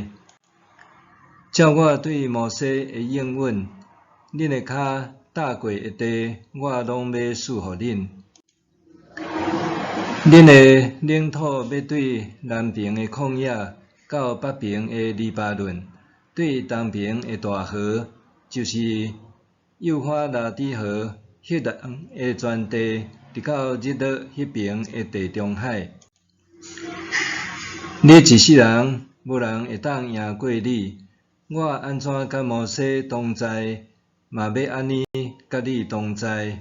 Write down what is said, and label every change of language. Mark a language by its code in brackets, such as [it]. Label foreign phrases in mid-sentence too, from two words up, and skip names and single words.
[nan] 照我对摩西的应允，恁的脚踏过的地，我拢要赐互恁。恁的领土要对南边的旷野，到北边的黎巴嫩，对东边的大河，就是幼发拉底河迄人的全地，直到日落迄边的地中海。你一世人无人会当赢过你。我安怎甲摩西同在，嘛要安尼甲你同在。